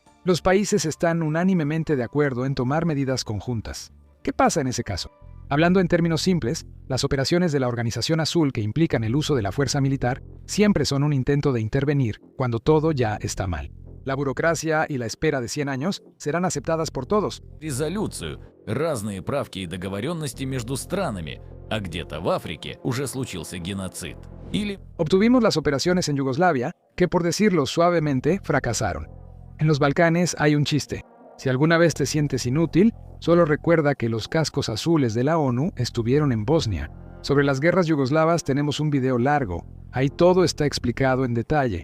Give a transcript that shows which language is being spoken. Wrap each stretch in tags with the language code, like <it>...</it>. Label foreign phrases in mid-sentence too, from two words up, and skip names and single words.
<es>Los países están unánimemente de acuerdo en tomar medidas conjuntas. ¿Qué pasa en ese caso? Hablando en términos simples, las operaciones de la Organización Azul que implican el uso de la fuerza militar siempre son un intento de intervenir cuando todo ya está mal. La burocracia y la espera de 100 años serán aceptadas por todos.</es> <ru>Резолюцию, разные правки и договоренности между странами, а где-то в Африке уже случился геноцид. Или</ru> <es>Obtuvimos las operaciones en Yugoslavia, que por decirlo suavemente, fracasaron. En los Balcanes hay un chiste. Si alguna vez te sientes inútil, solo recuerda que los cascos azules de la ONU estuvieron en Bosnia. Sobre las guerras yugoslavas tenemos un video largo. Ahí todo está explicado en detalle.</es>